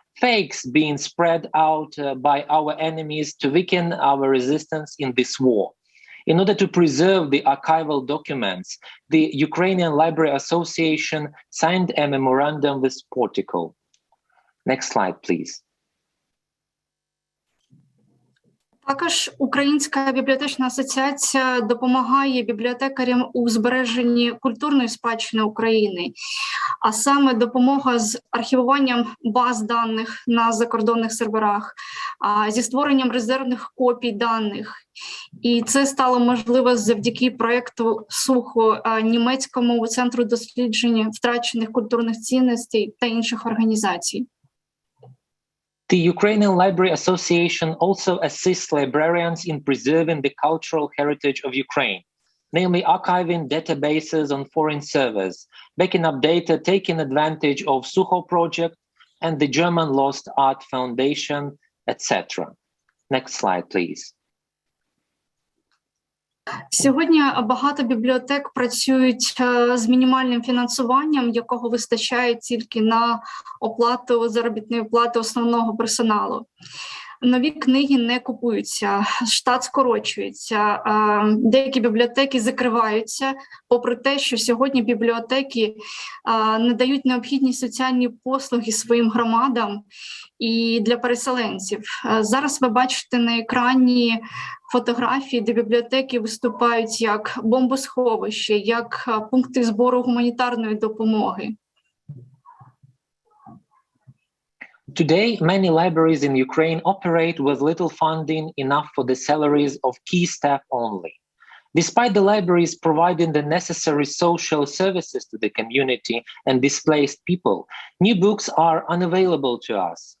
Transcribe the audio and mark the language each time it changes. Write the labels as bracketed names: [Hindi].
[English] Fakes being spread out by our enemies to weaken our resistance in this war. In order to preserve the archival documents, the Ukrainian Library Association signed a memorandum with Portico. Next slide, please. [Ukrainian] Також Українська бібліотечна асоціація допомагає бібліотекарям у збереженні культурної спадщини України, а саме допомога з архівуванням баз даних на закордонних серверах, зі створенням резервних копій даних. І це стало можливо завдяки проєкту СУХО, німецькому центру дослідження втрачених культурних цінностей та інших організацій. [English] The Ukrainian Library Association also assists librarians in preserving the cultural heritage of Ukraine, namely archiving databases on foreign servers, backing up data, taking advantage of Suho project and the German Lost Art Foundation, etc. Next slide, please. [Ukrainian] Сьогодні багато бібліотек працюють з мінімальним фінансуванням, якого вистачає тільки на оплату заробітної плати основного персоналу. Нові книги не купуються, штат скорочується, деякі бібліотеки закриваються, попри те, що сьогодні бібліотеки надають необхідні соціальні послуги своїм громадам і для переселенців. Зараз ви бачите на екрані фотографії, де бібліотеки виступають як бомбосховище, як пункти збору гуманітарної допомоги. [English] Today, many libraries in Ukraine operate with little funding enough for the salaries of key staff only. Despite the libraries providing the necessary social services to the community and displaced people, new books are unavailable to us.